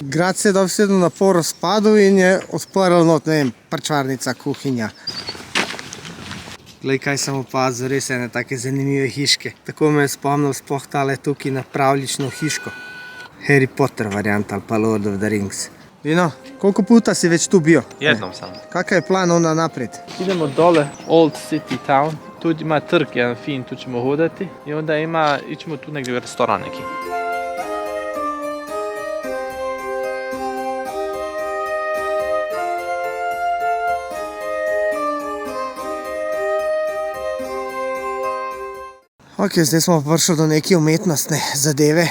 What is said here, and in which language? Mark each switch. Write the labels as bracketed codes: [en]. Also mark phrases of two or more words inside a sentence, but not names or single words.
[sl] Grad se je dobesedno na pol razpadel in je odprl not, ne vem, prčvarnica, kuhinja. Glej, kaj sem opazil, res ene take zanimive hiške. Tako me je spomnil sploh tale tukaj na pravljično hiško. Harry Potter variant ali pa Lord of the Rings. [hr] Dino, koliko puta si več tu bio? Jednom sam. Kakav je plan onda naprijed? Idemo dole, [en] Old City Town. [hr] Tu ima trg jedan fin, tu ćemo hodati i onda ićemo tu negdje u restoran neki. Ok, [sl] zdaj smo prišli do neke umetnostne zadeve.